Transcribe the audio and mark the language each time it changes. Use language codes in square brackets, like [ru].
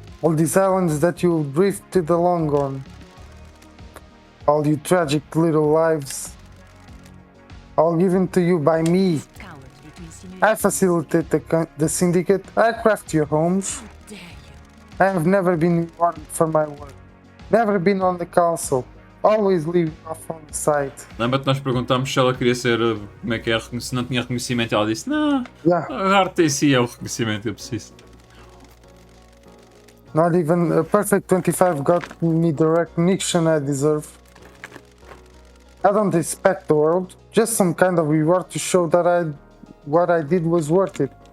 [en] All these islands that you drifted along on. All you tragic little lives. All given to you by me. Cowards with insinuations. I facilitate the syndicate. I craft your homes. How dare you? I have never been rewarded for my work. Never been on the council. Always leaving off on the side. [pt] Lembra-te, nós perguntámos se ela queria ser, como é que é, se não tinha reconhecimento, ela disse, não, [en] Yeah, [pt] a arte em si é o reconhecimento que eu preciso. [en] not even a perfect 25 got me the recognition I deserve. I don't expect the world, just some kind of reward to show that what I did was worth it.